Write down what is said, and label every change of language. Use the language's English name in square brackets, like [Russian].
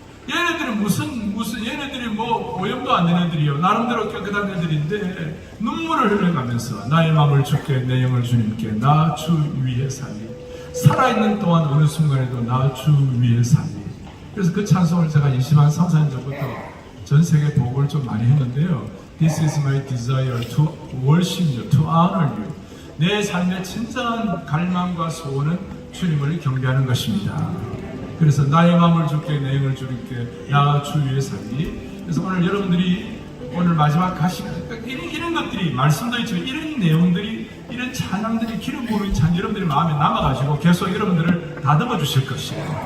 [Korean] 얘네들은 무슨 얘네들이 뭐 오염도 안 된 애들이요 나름대로 깨끗한 애들인데 눈물을 흘려가면서 나의 마음을 주께 내 영을 주님께 나 주 위해 살리 살아있는 동안 어느 순간에도 나 주 위해 살리. 그래서 그 찬송을 제가 20한 3, 4년 전부터 전 세계 보고를 좀 많이 했는데요. [English] This is my desire to worship you, to honor you. [Korean] 내 삶의 진정한 갈망과 소원은 주님을 경배하는 것입니다. 그래서 나의 마음을 주께 내 영을 주님께 나 주 위해 살리. 그래서 오늘 여러분들이 오늘 마지막 가시면 이런 것들이 말씀도 있지만 이런 내용들이 이런 찬양들이 기름 부음이 찬 여러분들의 마음에 남아가지고 계속 여러분들을 다듬어 주실 것이에요.